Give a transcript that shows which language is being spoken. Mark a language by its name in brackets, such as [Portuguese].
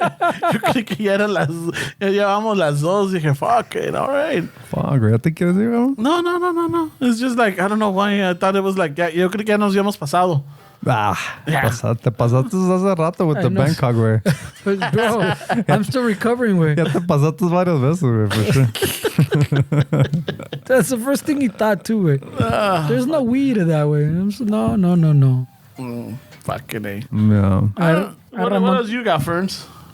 [Spanish] Yo creí que ya eran ya llevamos las 2. Dije, [English] fuck it, all right. Fuck, [Spanish] güey. ¿Te quieres ir, bro? [English] No. It's just like, I don't know why. I thought it was like, [Spanish] yo creí que ya nos habíamos pasado. Te pasaste hace rato [English] with I the know. [Spanish] Bangkok, güey. [English] Bro, I'm still recovering, güey. [Spanish] Ya te pasaste varias veces, güey, [English] for sure. That's the first thing he thought, too, güey. There's no weed in that, way. No. Fucking A. Yeah. What else you got, Ferns?